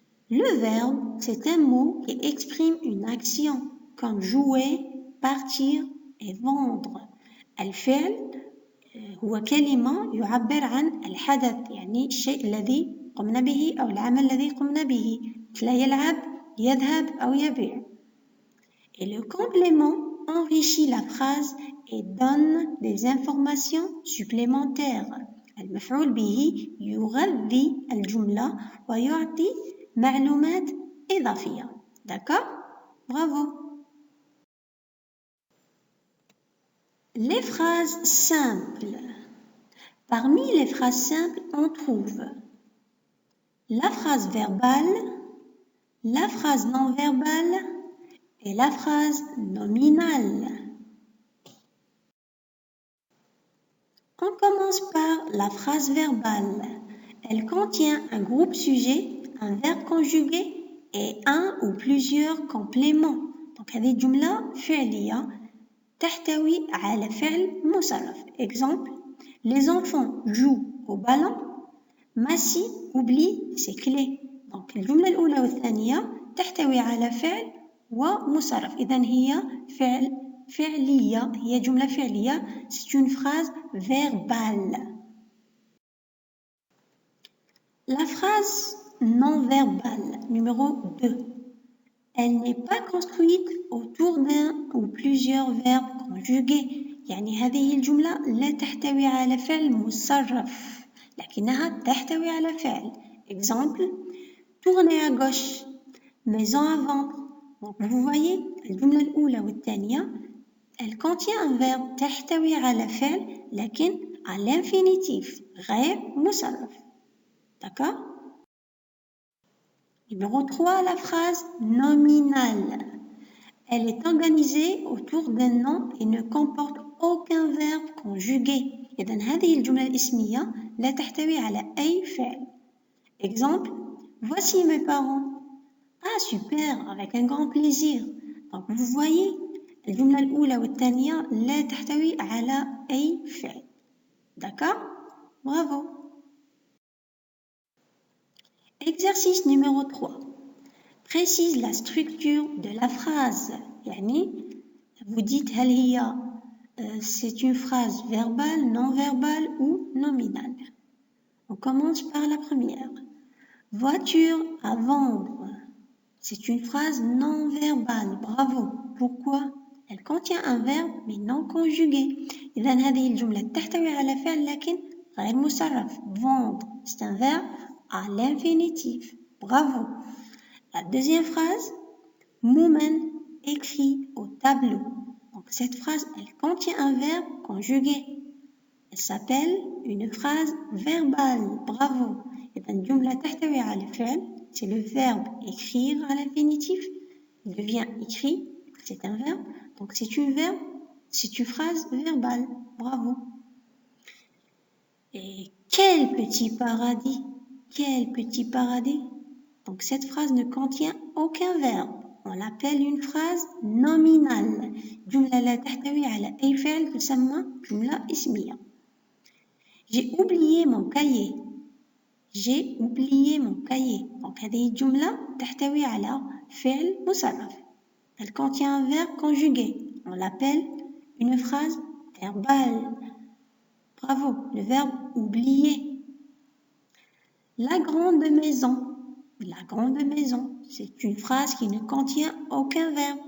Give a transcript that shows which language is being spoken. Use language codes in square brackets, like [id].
[fr] Le verbe, c'est un mot qui exprime une action comme jouer, partir et vendre. [ar] الفعل هو كلمة يعبر عن الحدث يعني الشيء الذي قمنا به أو العمل الذي قمنا به مثل يلعب، يذهب أو يبيع. [fr] Et le complément enrichit la phrase et donne des informations supplémentaires. [ar] المفعول به يغذي الجملة ويعطي معلومات إضافية. [fr] D'accord? Bravo. Les phrases simples. Parmi les phrases simples, on trouve la phrase verbale, la phrase non verbale et la phrase nominale. On commence par la phrase verbale. Elle contient un groupe sujet, un verbe conjugué et un ou plusieurs compléments. [ar] Donc هذه جملة فعلية تحتوي على فعل مصرف. [fr] Exemple, les enfants jouent au ballon. Massi oublie ses clés. [ar] Donc الجملة الأولى والثانية تحتوي على فعل ومصرف. إذن هي فعلية، هي جملة فعلية. [fr] C'est une phrase verbale. La phrase non verbale, numéro 2. Elle n'est pas construite autour d'un ou plusieurs verbes conjugués. [ar] يعني هذه الجملة لا تحتوي على فعل مصرف لكنها تحتوي على فعل. [fr] Exemple, tourner à gauche, maison à vendre. Donc vous voyez [ar] الجملة الأولى والثانية [fr] elle contient un verbe [ar] تحتوي على فعل لكن [fr] à l'infinitif [ar] غير مصرف. [fr] D'accord? Numéro 3, la phrase nominale. Elle est organisée autour d'un nom et ne comporte aucun verbe conjugué. [ar] إذن هذه الجملة الاسمية لا تحتوي على أي فعل. [fr] Exemple, voici mes parents. Ah super, avec un grand plaisir. Donc vous voyez [ar] الجملة الأولى والثانية لا تحتوي على أي فعل. [fr] D'accord? Bravo. Exercice numéro 3. Précise la structure de la phrase. يعني vous dites [ar] هل هي [fr] c'est une phrase verbale, non verbale ou nominale. On commence par la première. Voiture à vendre. C'est une phrase non verbale. Bravo. Pourquoi? Elle contient un verbe mais non conjugué. [ar] إذن هذه الجملة تحتوي على فعل لكن غير مصرف. [fr] Vendre, c'est un verbe à l'infinitif. Bravo. La deuxième phrase, Moumen écrit au tableau. Donc cette phrase, elle contient un verbe conjugué. Elle s'appelle une phrase verbale. Bravo. [ar] إذن جملة تحتوي على فعل, [fr] c'est le verbe écrire à l'infinitif. Il devient écrit, c'est un verbe. Donc c'est une phrase verbale. Bravo. Et quel petit paradis! Quel petit paradis! Donc cette phrase ne contient aucun verbe. On l'appelle une phrase nominale. [ar] جملة لا تحتوي على أي فعل تسمى جملة اسمية. [fr] J'ai oublié mon cahier. J'ai oublié mon cahier. [ar] Donc هذه الجملة تحتوي على فعل مصرف. [fr] Elle contient un verbe conjugué. On l'appelle une phrase verbale. Bravo, le verbe oublier. La grande maison. La grande maison, c'est une phrase qui ne contient aucun verbe.